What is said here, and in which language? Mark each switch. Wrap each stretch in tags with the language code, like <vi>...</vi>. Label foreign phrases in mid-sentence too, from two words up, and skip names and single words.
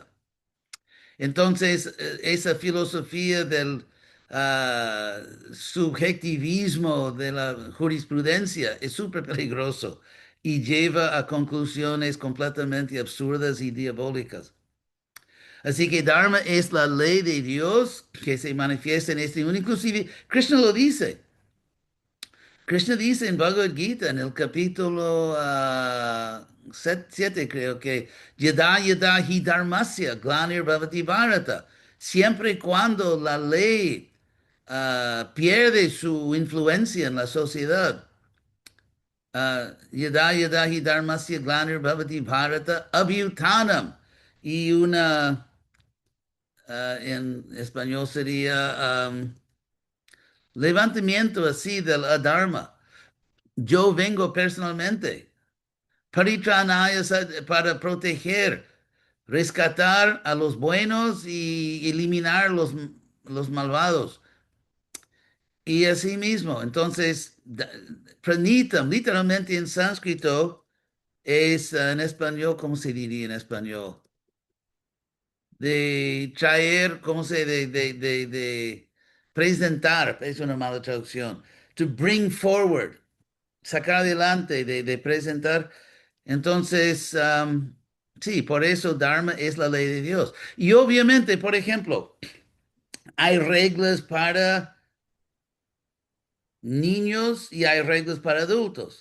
<es>Entonces, esa filosofía del subjetivismo de la jurisprudencia es súper peligroso y lleva a conclusiones completamente absurdas y diabólicas. Así que Dharma es la ley de Dios que se manifiesta en este mundo. Inclusive, Krishna lo dice. Krishna dice en Bhagavad Gita, en el capítulo 7, creo que,</es> <sa>Yada yada hi dharmasya glanir bhavati bharata.</sa> <es>Siempre y cuando la ley pierde su influencia en la sociedad,</es> <sa>yada yada hi dharmasya glanir bhavati bharata abhyutanam.</sa> <es>Y en español sería levantamiento así del adharma. Yo vengo personalmente. Paritranaya para proteger, rescatar a los buenos y eliminar los malvados. Y así mismo, entonces, pranitam, literalmente en sánscrito, es en español, ¿cómo se diría en español? De traer, ¿cómo se? De presentar, es una mala traducción.</es> <en>To bring forward,</en> <es>sacar adelante, de presentar. Entonces, sí, por eso Dharma es la ley de Dios. Y obviamente, por ejemplo, hay reglas para niños y hay reglas para adultos.</es>